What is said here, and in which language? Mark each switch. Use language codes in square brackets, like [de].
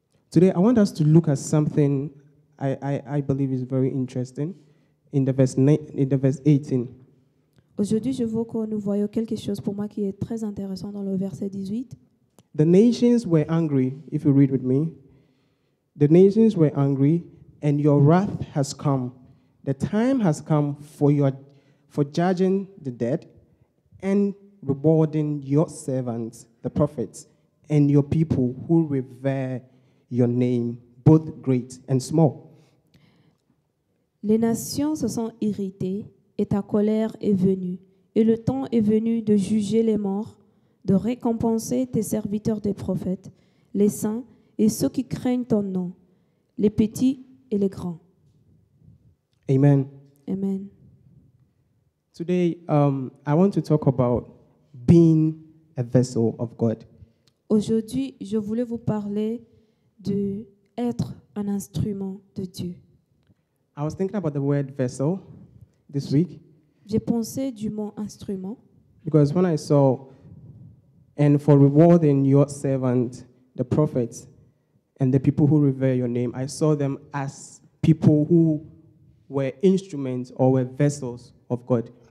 [en] Today, I want us to look at something I believe is very interesting in the verse 18. [fr] Aujourd'hui, je veux que nous voyions quelque chose pour moi qui est très intéressant dans le verset 18. [en] The nations were angry, if you read with me. The nations were angry, and your wrath has come. The time has come for judging the dead and rewarding your servants, the prophets, and your people who revere your name, both great and small. [fr] Les nations se sont irritées et ta colère est venue. Et le temps est venu de juger les morts, de récompenser tes serviteurs des prophètes, les saints et ceux qui craignent ton nom, les petits et les grands. [en] Amen. Amen. Today, I want to talk about being a vessel of God. [fr] Aujourd'hui, je voulais vous parler de être un instrument de Dieu. [en] I was thinking about the word vessel this week [fr] J'ai pensé du mot instrument [en] because when I saw, and for rewarding your servant, the prophets, and the people who revere your name, I saw them as people who were instruments or were vessels of God.